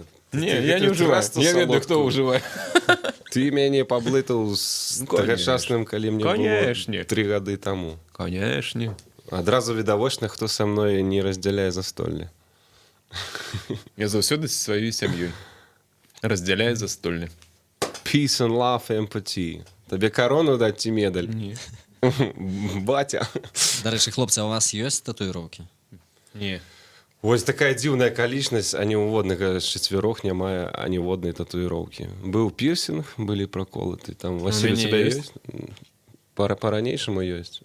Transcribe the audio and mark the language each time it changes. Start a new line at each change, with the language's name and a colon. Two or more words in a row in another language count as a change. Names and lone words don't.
Belarusian: Не, я не ўжываю. Я ведаю, хто ўжывае. Ты мяне паблытаў з тагачасным, калі мне было 3 гады таму. Канешне. Адразу відавочна, хто са мной не раздзяляе застолле. Я заўсёды са сваёй сям'ёй раздзяляю застолле.
English: Peace and love, empathy.
Belarusian: Табе карону даць ці медаль? Не. Батя. Дарэчы, хлопцы, а у вас ёсць татуіроўкі? Не. Вось такая дзіўная акалічнасць, аніводнага з чацвярох няма аніводнай татуіроўкі. Быў пірсінг, былі праколаты. Там Васіль
Russian: у тебя
Belarusian: ёсць? Па-ранейшаму ёсць.